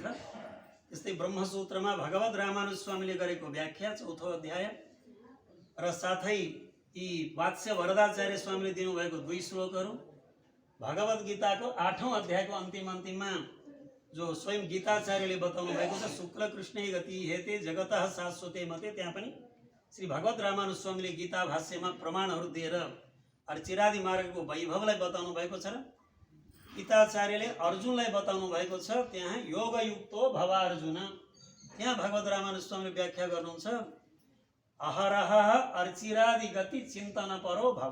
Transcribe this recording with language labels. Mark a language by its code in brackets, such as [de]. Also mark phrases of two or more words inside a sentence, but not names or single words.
[ne] त्यस्तै ब्रह्मसूत्रमा भगवत रामानुज स्वामीले गरेको व्याख्या 4औं अध्याय र साथै यी वात्स्य वरदाचार्य स्वामीले दिनुभएको 2 श्लोकहरू, भगवत गीताको 8औं अध्यायको अन्तिममा जो स्वयं गीताचार्यले बताउनु भएको छ [sa] शुक्ल कृष्णे गति हेते जगतः शाश्वते मते, [ne] त्यहाँ पनि श्री भगवत रामानुज स्वामीले गीता भाष्यमा प्रमाणहरू दिएर अर्चिरादि मार्गको वैभवलाई बताउनु भएको छ। र गीताचार्यले अर्जुनलाई बताउनु भएको छ त्यहाँ [sa] योगयुक्तो भव अर्जुन। [ne] त्यहाँ भगवत रामानुज स्वामीले व्याख्या गर्नुहुन्छ [sa] अहरह अर्चिरादि गति चिन्तन परो भव।